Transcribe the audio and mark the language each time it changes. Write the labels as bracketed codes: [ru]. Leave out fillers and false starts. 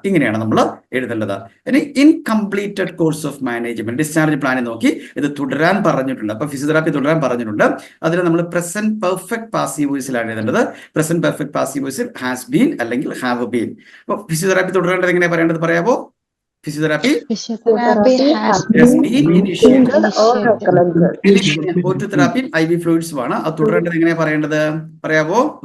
[ml] ഇങ്ങനെയാണ് നമ്മൾ എഴുതേണ്ടത്. ഇനി incompleted course of management discharge പ്ലാനിൽ നോക്കി ഇത് തുടരാൻ പറഞ്ഞിട്ടുണ്ട്. അപ്പൊ ഫിസിയോതെറാപ്പി തുടരാൻ പറഞ്ഞിട്ടുണ്ട്. അതിന് നമ്മൾ പ്രസന്റ് പെർഫെക്റ്റ് പാസീവ് വോയിസിലാണ് എഴുതേണ്ടത്. Present perfect passive വോയിസിൽ [en] has been [ml] അല്ലെങ്കിൽ [en] Have been. [ml] അപ്പൊ ഫിസിയോതെറാപ്പി തുടരേണ്ടത് എങ്ങനെ പറയേണ്ടത് പറയാവോ? [en] Physiotherapy has been initiated or recommended. [ml] ഓറ്റു therapy IV fluids ആണ്. അത് തുടരേണ്ടത് എങ്ങനെയാ പറയേണ്ടത് പറയാവോ?